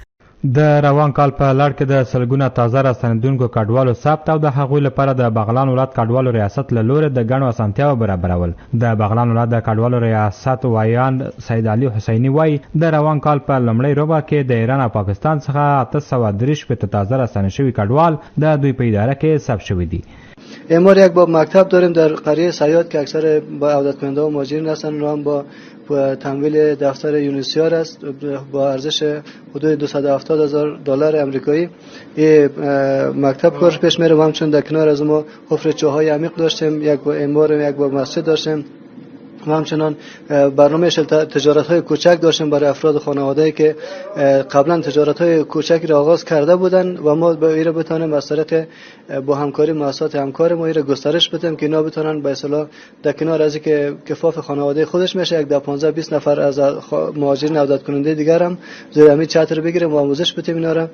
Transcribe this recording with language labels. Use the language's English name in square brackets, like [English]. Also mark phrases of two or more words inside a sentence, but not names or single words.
[Pashto] د روان کال په لړ کې د سلګونه تازه راستنیدونکو کډوالو ثبت او د هغوی لپاره د بغلان ولایت کډوالو ریاست له لوري د ګڼو اسانتیاو برابرول. د بغلان ولایت د کډوالو ریاست وایان سید علي حسیني وایي د روان کال په لومړۍ ربع کې د ایران او پاکستان څخه 833 تازه راستنه شوي کډوال د دوی په اداره کې ثبت شوي دي. [Persian] امروز یک باب مکتب داریم در قریه سیاد که اکثر با عودت کننده و مهاجرین هستند و هم با تمویل دفتر یونیسیار است با ارزش حدود $270,000 امریکایی. این مکتب کارش پیش میره و همچنین در کنار از ما حفر چاهای عمیق داشتیم، یک با امار، یک با مسجد داشتیم و همچنان برنامه تجارت‌های کوچک داشتیم برای افراد خانواده‌ای که قبلا تجارت‌های کوچکی را آغاز کرده بودند و ما به اینا بتونیم از طریق با همکاری مؤسسات همکار ما اینا گسترش بدیم که اینا بتونن به اصطلاح در کنار از اینکه کفاف خانواده خودش میشه، یک 15-20 نفر از مهاجرین عودت کننده دیگر هم زیر همین چتر بگیریم و آموزش بدیم اینا را.